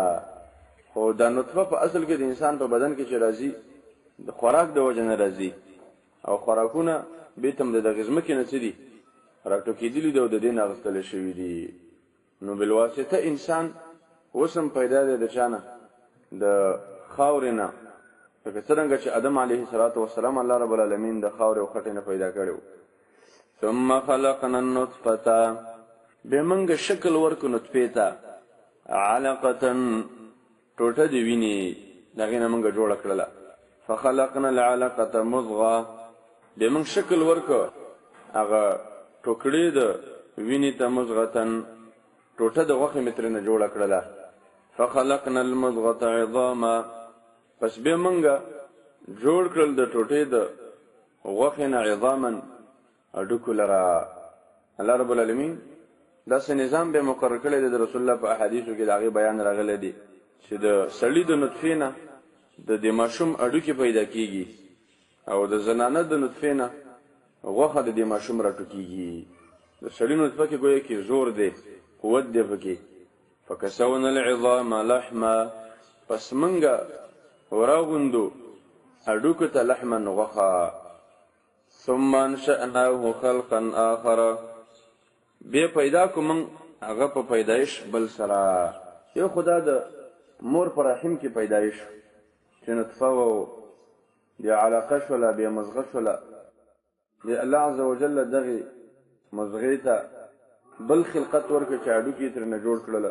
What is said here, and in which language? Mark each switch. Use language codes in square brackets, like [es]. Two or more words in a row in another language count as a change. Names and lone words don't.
[ps] خو دا نطفه په اصل کې د انسان په بدن کې چې راځي د خوراک د وجه نه راځي، او خوراکونه بیت هم د دغې ځمکې نه څه دي راټوکېدلي دي او د دې نه اخیستلی شوي دي. نو بالواسطه انسان اوس هم پیدا دی د چا نه؟ د خاورې نه، لکه څرنګه چې آدم [ar] علیه السلام الله رب العالمین [ps] د خاورې او خټې نه پیدا کړی و. [ar] ثم خلقنا النطفة، [ps] بیا موږ شکل ورکو نطفې ته، علقة، ټوټه د وینې، د هغې نه موږ جوړه کړله. [ar] فخلقنا العلقة مضغة، [ps] بیا موږ شکل ورکو هغه ټوکړې د وینې ته، مضغة، ټوټه د غوښې مې ترې نه جوړه کړله. [ar] فخلقنا المضغة عظاما، [ps] پس بیا منګه جوړ کړل د ټوټې د غوښې نه عظاما هډوکو لره. [ar] الله رب العالمین [ps] داسې نظام به مقرر کړی دی د رسول الله په احادیثو کې د هغې بیان راغلی دی چې د سړي د نطفې نه د دې ماشوم هډوکې پیدا کېږي او د زنانه د نطفې نه غوښه د دې ماشوم راټوکېږي. د سړي نطفه کې ګویا کې زور دی، قوت دی پکې. [ar] فکسونا العظام لحما، [ps] پس منګه وراغوندو هډوکو ته لحما غوښه. [ar] ثم انشأناه خلقا آخر، [ps] بیا پیدا کو من هغه په پیدایش بل سره. یو خدا د مور په رحم کې پیدایش چې نطفه و بیا علاقه شوله بیا مزغه شوله، بیا [ar] الله عز وجل [ps] دغې مزغې ته بل خلقت ورکړه چې هډوکي یې ترېنه جوړ کړله.